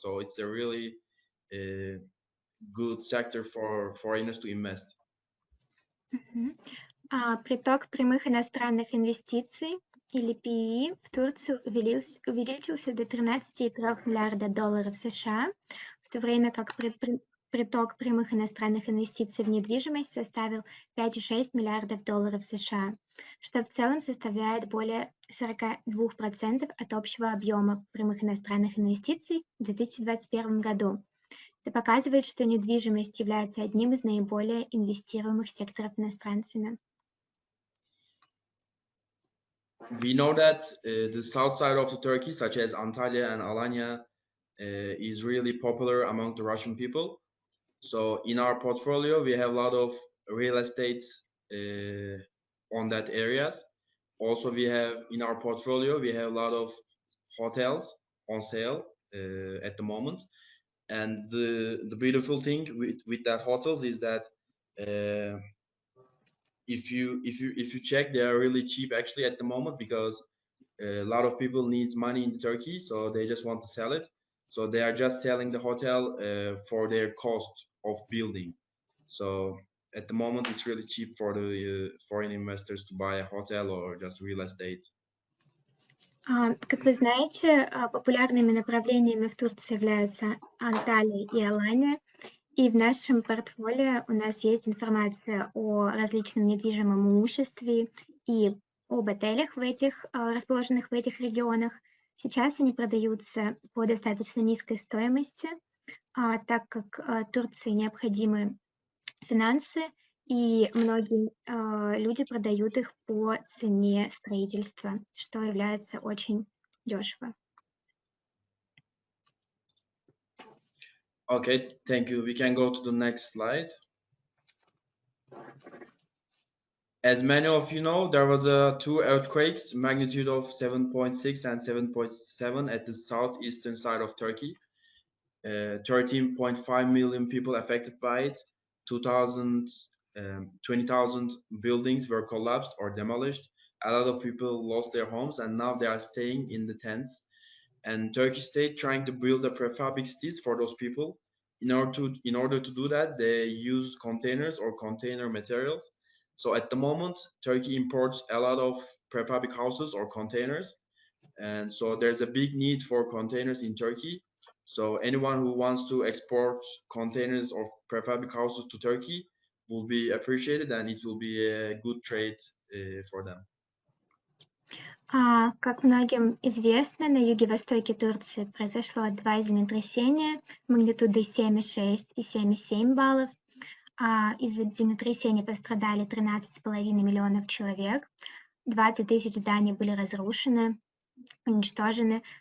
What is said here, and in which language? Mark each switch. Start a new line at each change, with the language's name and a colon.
English: So it's a really good sector for foreigners to invest.
Russian: Приток прямых иностранных инвестиций, или PE, в Турцию увеличился до 13,3 миллиарда долларов США, в то время как приток прямых иностранных инвестиций в недвижимость составил 5,6 миллиардов долларов США, что в целом составляет более 42% от общего объема прямых иностранных инвестиций в 2021 году. Это показывает, что недвижимость является одним из наиболее инвестируемых секторов иностранцами.
English: We know that the south side of the Turkey, such as Antalya and Alanya, is really popular among the Russian people. So in our portfolio, we have a lot of real estate on that areas. Also, in our portfolio, we have a lot of hotels on sale at the moment. And the beautiful thing with that hotels is that if you check, they are really cheap actually at the moment, because a lot of people needs money in Turkey, so they just want to sell it. So they are just selling the hotel for their cost of building. So at the moment, it's really cheap for the foreign investors to buy a hotel or just real estate.
Russian: Как вы знаете, популярными направлениями в Турции являются Анталия и Алания. И в нашем портфолио у нас есть информация о различном недвижимом имуществе и об отелях, расположенных в этих регионах. Сейчас они продаются по достаточно низкой стоимости, так как Турции необходимы финансы, и многие люди продают их по цене строительства, что является очень дешево.
English: Okay, thank you. We can go to the next slide. As many of you know, there was two earthquakes, magnitude of 7.6 and 7.7 at the southeastern side of Turkey. 13.5 million people affected by it. 20,000 buildings were collapsed or demolished. A lot of people lost their homes, and now they are staying in the tents. And Turkish state trying to build a prefab cities for those people. In order to do that, they use containers or container materials. So at the moment, Turkey imports a lot of prefab houses or containers, and so there's a big need for containers in Turkey. So anyone who wants to export containers of prefab houses to Turkey will be appreciated, and it will be a good trade for them.
Russian: Как многим известно, на юге-востоке Турции произошло 2 землетрясения магнитудой 7,6 и 7,7 баллов. Из-за землетрясения пострадали 13,5 миллионов человек, 20 тысяч зданий были разрушены, уничтожены.